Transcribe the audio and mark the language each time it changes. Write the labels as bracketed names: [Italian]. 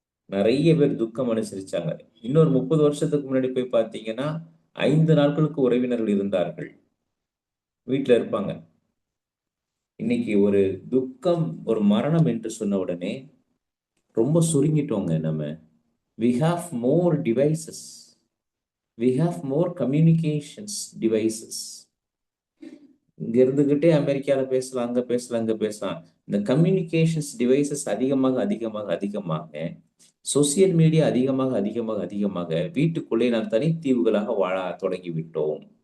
[Tamil] நிறைய பேர் துக்கம் அனுசரிச்சாங்க. இன்னொரு 30 வருஷத்துக்கு முன்னாடி போய் பார்த்தீங்கன்னா 5 நாட்களுக்கு உறவினர்கள் இருந்தார்கள், வீட்டுல இருப்பாங்க. இன்னைக்கு ஒரு துக்கம், ஒரு மரணம் என்று சொன்ன உடனே ரொம்ப சுருங்கிட்டோங்க நம்ம. [English] we have more devices, we have more communications devices. [Tamil] இங்க இருந்துகிட்டே அமெரிக்கால பேசலாம், அங்க பேசலாம், இங்க பேசலாம். இந்த கம்யூனிகேஷன்ஸ் டிவைசஸ் அதிகமாக அதிகமாக அதிகமாக சோசியல் மீடியா அதிகமாக அதிகமாக அதிகமாக வீட்டுக்குள்ளே நாம் தனித்தீவுகளாக வாழ தொடங்கி விட்டோம்.